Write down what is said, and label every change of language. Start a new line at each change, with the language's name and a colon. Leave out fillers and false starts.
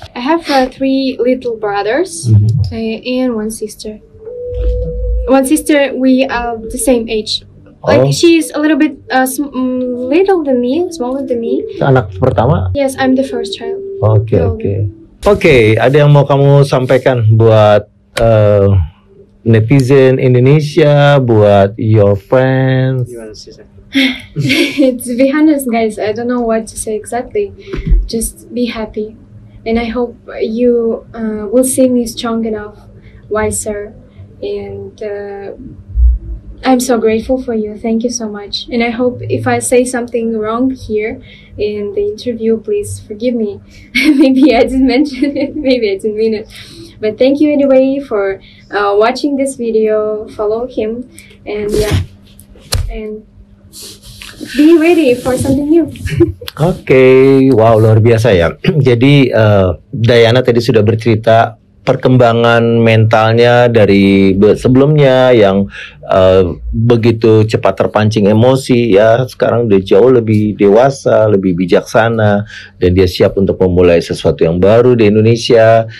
English: I have 3 little brothers and 1 sister. One sister, we are the same age. Like she's a little bit little than me, smaller than me.
Indonesian: Anak pertama?
English: Yes, I'm the first child.
Indonesian: Oke, ada yang mau kamu sampaikan buat netizen Indonesia, buat
English: your friends? To be honest, guys, I don't know what to say exactly. Just be happy. and I hope you will see me strong enough, wiser, and I'm so grateful for you. Thank you so much. And I hope if I say something wrong here in the interview, please forgive me. Maybe I didn't mention it, maybe I didn't mean it. But thank you anyway for watching this video. Follow him, and yeah, and be ready for something new.
Indonesian: Oke, wow, luar biasa ya. Jadi Dayana tadi sudah bercerita perkembangan mentalnya dari sebelumnya yang begitu cepat terpancing emosi, ya sekarang udah jauh lebih dewasa, lebih bijaksana, dan dia siap untuk memulai sesuatu yang baru di Indonesia.